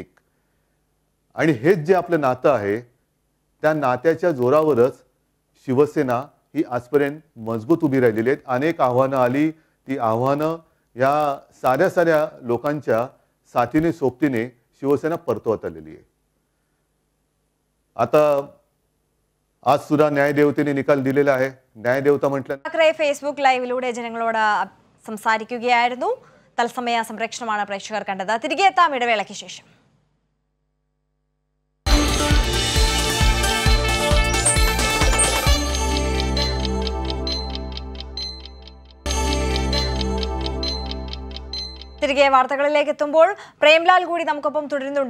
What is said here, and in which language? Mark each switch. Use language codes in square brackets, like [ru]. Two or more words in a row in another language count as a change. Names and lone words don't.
[mr] आणि हेच जे आपलं नातं आहे त्या नात्याच्या जोरावरच शिवसेना ही आजपर्यंत मजबूत उभी राहिलेली आहेत. अनेक आव्हानं आली, ती आव्हानं या साऱ्या लोकांच्या साथीने सोबतीने शिवसेना परतवत आलेली आहे. आता आज सुद्धा न्यायदेवतेने निकाल दिलेला आहे. ന്യായദേവത म्हटलं [ml] താക്കറെ ഫേസ്ബുക്ക് ലൈവിലൂടെ ജനങ്ങളോട് സംസാരിക്കുകയായിരുന്നു. തത്സമയ സംപ്രേഷണമാണ് പ്രേക്ഷകർ കണ്ടത്. തിരികെ എത്താം ഇടവേളയ്ക്ക് ശേഷം. തിരികെ വാർത്തകളിലേക്ക് എത്തുമ്പോൾ പ്രേംലാൽ കൂടി നമുക്കൊപ്പം തുടരുന്നുണ്ട്.